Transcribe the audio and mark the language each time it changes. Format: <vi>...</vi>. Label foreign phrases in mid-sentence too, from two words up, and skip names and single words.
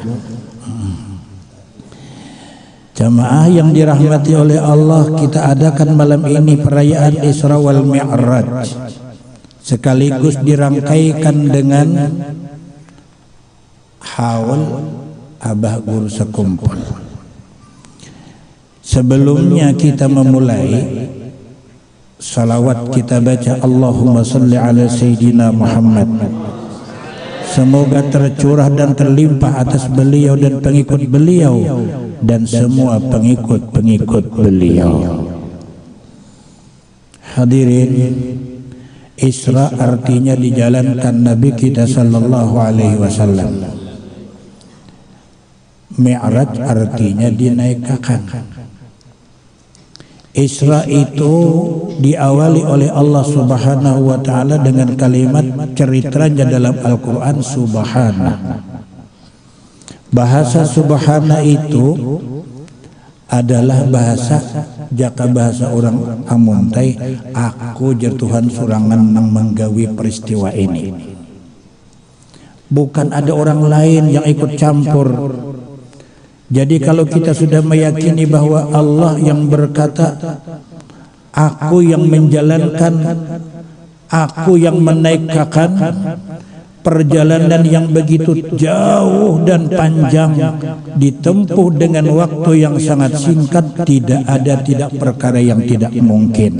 <id>Jamaah yang dirahmati oleh Allah, kita adakan malam ini perayaan</id> <ar>الإسراء والمعراج,</ar> <id>sekaligus dirangkaikan dengan haul abah guru sekumpul. Sebelumnya kita memulai salawat, kita baca</id> <ar>اللهم صل على سيدنا محمد.</ar> <id>Semoga tercurah dan terlimpah atas beliau dan pengikut beliau dan semua pengikut-pengikut beliau. Hadirin, Isra artinya dijalankan Nabi kita</id> <ar>صلى الله عليه وسلم.</ar> <id>Mi'raj artinya dinaikkan. Isra itu diawali oleh</id> <ar>الله سبحانه وتعالى</ar> <id>dengan kalimat ceritanya dalam Al-Qur'an subhana. Bahasa subhana itu adalah bahasa jaka bahasa orang amuntai,</id> <bjn>aku jer Tuhan surangan nang menggawi peristiwa ini.</bjn> <id>Bukan ada orang lain yang ikut campur. Jadi kalau kita sudah meyakini bahwa Allah yang berkata, aku yang menjalankan, aku yang menaikkan perjalanan yang begitu jauh dan panjang, ditempuh dengan waktu yang sangat singkat, tidak perkara yang tidak mungkin.</id>